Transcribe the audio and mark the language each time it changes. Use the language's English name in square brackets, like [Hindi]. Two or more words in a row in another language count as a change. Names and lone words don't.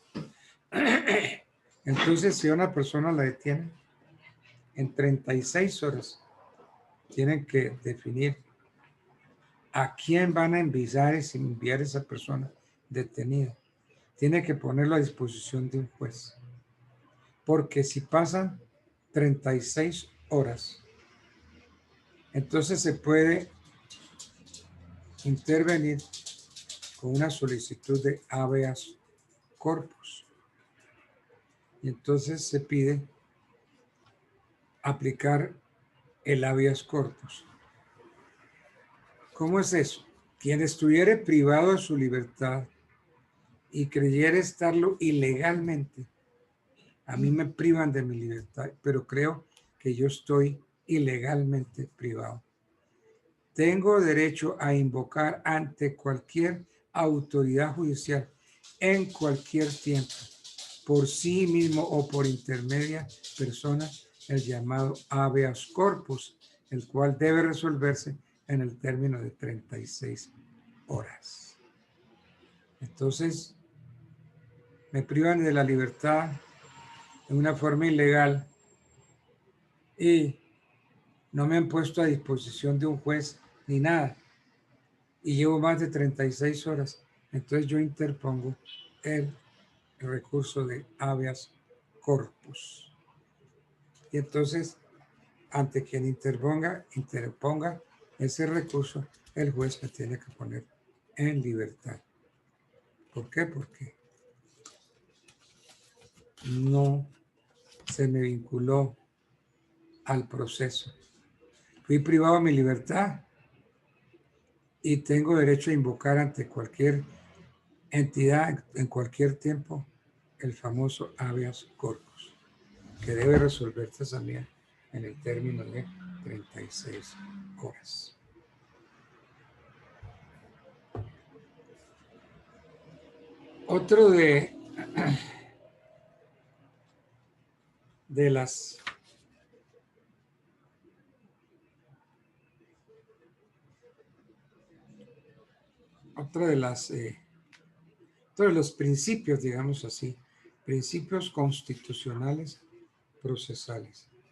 [Spanish] Entonces, si una persona la detiene, en 36 horas tienen que definir a quién van a enviar a esa persona detenida. Tiene que ponerlo a disposición de un juez. Porque si pasan 36 horas, entonces se puede intervenir con una solicitud de [Latin] habeas corpus. [Spanish] Y entonces se pide aplicar el [Latin] habeas corpus. [Spanish] ¿Cómo es eso? Quien estuviere privado de su libertad y creyere estarlo ilegalmente, a mí me privan de mi libertad, pero creo que yo estoy ilegalmente privado. Tengo derecho a invocar ante cualquier autoridad judicial en cualquier tiempo, por sí mismo o por intermedia persona, el llamado [Latin] habeas corpus, [Spanish] el cual debe resolverse en el término de 36 horas. Entonces, me privan de la libertad de una forma ilegal y no me han puesto a disposición de un juez ni nada. Y llevo más de 36 horas. Entonces yo interpongo el recurso de [Latin] habeas corpus. [Spanish] Y entonces, ante quien interponga ese recurso, el juez me tiene que poner en libertad. ¿Por qué? Porque no se me vinculó al proceso. Fui privado de mi libertad y tengo derecho a invocar ante cualquier entidad en cualquier tiempo el famoso [Latin] habeas corpus, [Spanish] que debe resolverse también en el término de 36 horas. Otro de las otro de los principios, digamos así, principios constitucionales procesales,